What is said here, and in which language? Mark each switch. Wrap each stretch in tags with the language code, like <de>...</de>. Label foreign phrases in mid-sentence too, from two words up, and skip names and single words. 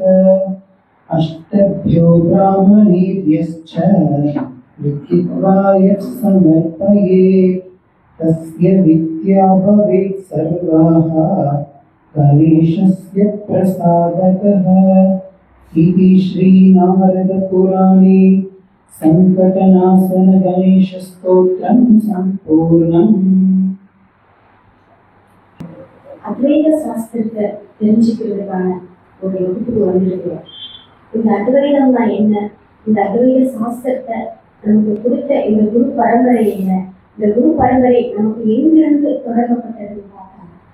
<sa>अष्टभ्यो ब्राह्मणेभ्यश्च लिखित्वा यः समर्पयेत् तस्य विद्या भवेत् सर्वाः गणेशस्य प्रसादतः। इति श्रीनारदपुराणे संकटनाशन गणेशस्तोत्रं सम्पूर्णम्।</sa> <ta>அத்வைத சாஸ்திரத்தை தெரிஞ்சுக்கிறதுக்கான ஒரு வகுப்புக்கு வந்திருக்கிறோம். இந்த அத்வைதம்னா என்ன, இந்த அத்வைத சாஸ்திரத்தை நமக்கு கொடுத்த இந்த குரு பரம்பரை என்ன, இந்த குரு பரம்பரை நமக்கு எங்கிருந்து தொடங்கப்பட்டதுன்னு பார்த்தாங்க.</ta>